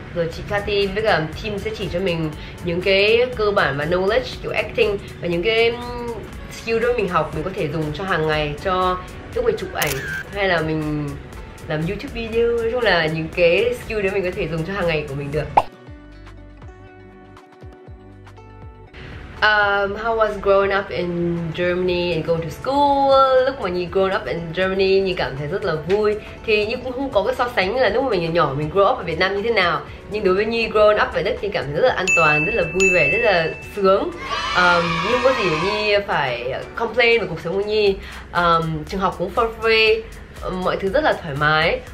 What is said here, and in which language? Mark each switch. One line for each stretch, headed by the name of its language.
Vietnamese: Rồi chị Cathy với cả team sẽ chỉ cho mình những cái cơ bản và knowledge kiểu acting. Và những cái skill đó mình học mình có thể dùng cho hàng ngày, cho lúc mình chụp ảnh hay là mình làm YouTube video. Nói chung là những cái skill đó mình có thể dùng cho hàng ngày của mình được.
English: How was growing up in Germany and going to school?
Vietnamese: Lúc mà Nhi
English: grown up in Germany,
Vietnamese: Nhi cảm thấy rất là vui. Thì Nhi cũng không có cái so sánh là lúc mà mình nhỏ mình
English: grow up
Vietnamese: ở Việt Nam như thế nào. Nhưng đối với Nhi grown up ở Đức thì cảm thấy rất là an toàn, rất là vui vẻ, rất là sướng. Nhưng có gì Nhi phải complain về cuộc sống của Nhi. Trường học cũng
English: for free,
Vietnamese: mọi thứ rất là thoải mái.